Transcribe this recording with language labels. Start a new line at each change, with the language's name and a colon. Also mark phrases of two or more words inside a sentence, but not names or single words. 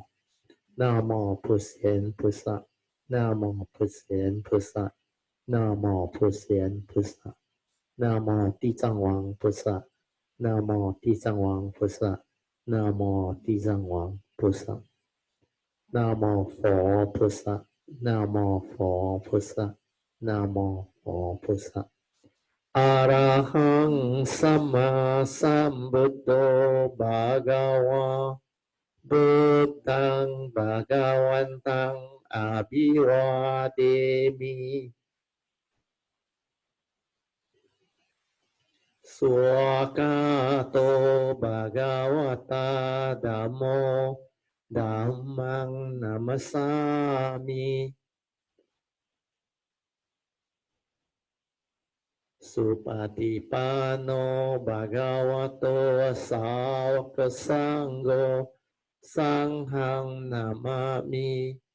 Chinese: 南无普贤菩萨，南无普贤菩萨，南无普贤菩萨，南无地藏王菩萨，南无地藏王菩萨，南无地藏王菩萨，南无佛菩萨，南无佛菩萨，南无佛菩萨。
Pali: Arahaṃ sammāsambuddho bhagavā. Buddhang Bhagavantang Abhivademi Swakato Bhagavata Dhammo Dhammang Namasami Supatipano Bhagavato Sāvaka Sangho Sanghang Namami